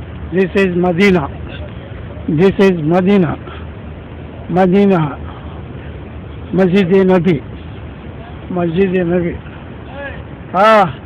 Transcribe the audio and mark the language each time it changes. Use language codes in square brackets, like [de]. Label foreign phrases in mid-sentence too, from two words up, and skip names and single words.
[en] This is Medina. This is Medina. Medina. Masjid-e-Nabi. Masjid-e-Nabi. Ah.